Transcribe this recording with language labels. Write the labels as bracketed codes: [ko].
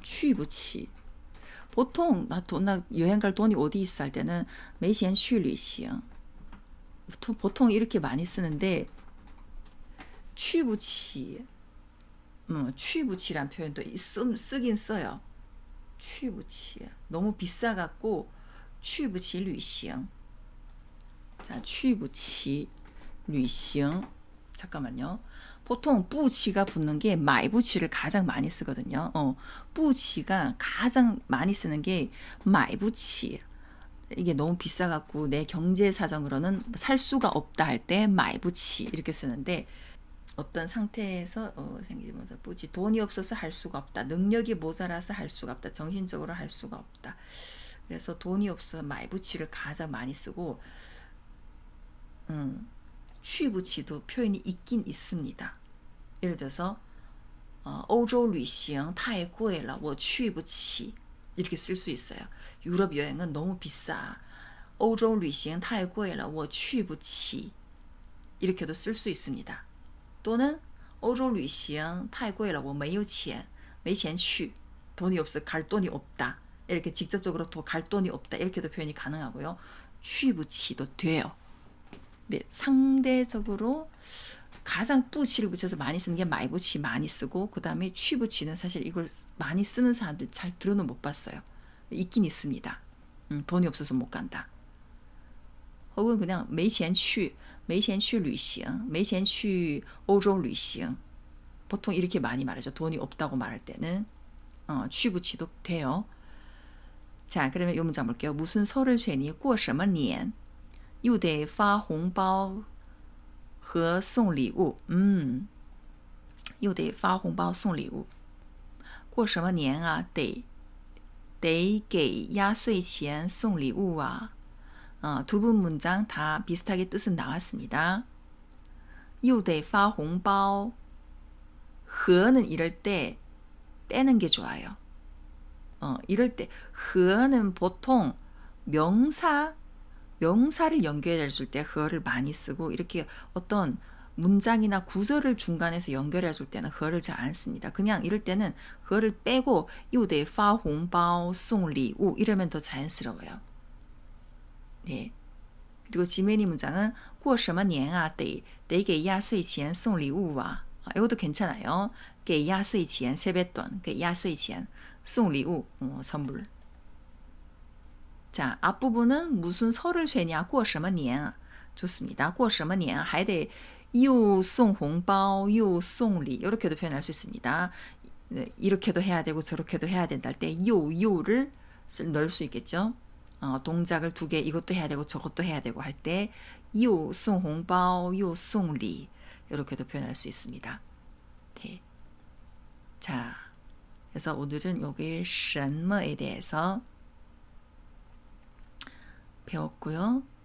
[zh] 去不起 [ko] 보통 나 여행 갈 돈이 어디 있어 할 때는 [zh] 没钱去旅行 [ko] 보통 이렇게 많이 쓰는데 去不起 去不起란 표현도 쓰긴 써요. 去不起 너무 비싸갖고 [zh] 去不起旅行 [ko] 자, 去不起旅行 잠깐만요. 보통 不起가 붙는 게 [zh] 买不起 [ko] 를 가장 많이 쓰거든요. 不起가 가장 많이 쓰는 게 [zh] 买不起 [ko] 이게 너무 비싸갖고 내 경제 사정으로는 살 수가 없다 할 때 买不起 이렇게 쓰는데 어떤 상태에서 생기면서 뿌지 돈이 없어서 할 수가 없다. 능력이 모자라서 할 수가 없다. 정신적으로 할 수가 없다. 그래서 돈이 없어서 [zh] 买不起 [ko] 를 가장 많이 쓰고 [zh] 去不起 [ko] 도 표현이 있긴 있습니다. [zh] 예를 들어서 欧洲旅行太贵了我去不起 [ko] 이렇게 쓸 수 있어요. 유럽 여행은 너무 비싸. [zh] 欧洲旅行太贵了我去不起 [ko] 이렇게도 쓸 수 있습니다. [zh] 또는 欧洲旅行太贵了我没有钱没钱去 [ko] 돈이 없어 갈 돈이 없다. 이렇게 직접적으로 갈 돈이 없다. 이렇게도 표현이 가능하고요. [zh] 去不起 [ko] 도 돼요. 네, 상대적으로 가장 뿌치를 붙여서 많이 쓰는 게 마이부치 많이 쓰고 그 다음에 취부치는 사실 이걸 많이 쓰는 사람들 잘 들어는 못 봤어요. 있긴 있습니다. 돈이 없어서 못 간다. 혹은 그냥 [zh] 没钱去旅行没钱去欧洲旅行 [ko] 보통 이렇게 많이 말하죠. 돈이 없다고 말할 때는 취부치도 돼요. 자, 그러면 이 문장 볼게요. 무슨 설을 쇠니 [zh] 过什么年又得发红包和送礼物又得发红包送礼物过什么年啊得给压岁钱送礼物啊 [ko] 두 분 문장 다 비슷하게 뜻은 나왔습니다. [zh] 又得发红包 [ko] 和는 이럴 때 빼는 게 좋아요. 이럴 때和는 보통 명사를 연결해 줄 때 허를 많이 쓰고 이렇게 어떤 문장이나 구절을 중간에서 연결해 줄 때는 허를 잘 안 씁니다. 그냥 이럴 때는 허를 빼고 [zh] 又得发红包送礼物 [ko] 이러면 더 자연스러워요. 네. 그리고 지메니 문장은 [zh] 过什么年啊得给压岁钱送礼物啊 [ko] 이것도 괜찮아요. [zh] 给压岁钱 세뱃돈 给压岁钱送礼物 선물. [ko] 자, 앞부분은 무슨 설을 쇠냐 [zh] 过什么年 [ko] 좋습니다. [zh] 过什么年还得又送红包又送礼 [ko] 이렇게도 표현할 수 있습니다. 이렇게도 해야 되고 저렇게도 해야 된다 할 때 요를 넣을 수 있겠죠. 동작을 두 개 이것도 해야 되고 저것도 해야 되고 할 때 [zh] 요送红包요送礼 [ko] 이렇게도 표현할 수 있습니다. 네. 자, 그래서 오늘은 여기 什么에 대해서 배웠고요.